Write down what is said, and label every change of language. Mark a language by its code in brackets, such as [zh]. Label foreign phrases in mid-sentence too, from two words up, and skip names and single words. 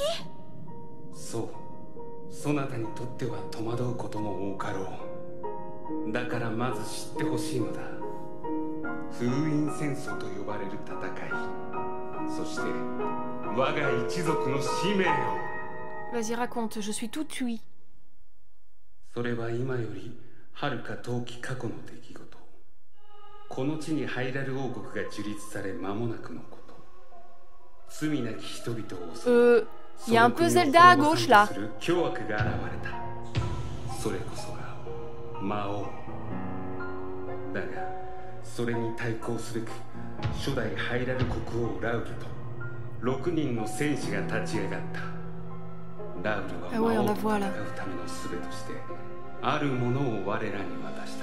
[ja] そう、そなたにとっては戸惑うことも多かろう。だからまず知ってほしいのだ。封印戦争と呼ばれる戦い、そして我が一族の使命を。 [fr] Vas-y, raconte, je suis tout oui. [ja] それは今より遥か遠き過去の出来事。この地にハイラル王国が樹立され間もなくのこと。罪なき人々を襲う。 [fr] Il y a un peu Zelda à gauche là. [ja] 凶悪が現れた。それこそが魔王だが、それに対抗すべく初代ハイラル国王ラウルと6人の戦士が立ち上がった。ラウルは魔王と戦うための術としてあるものを我らに渡した。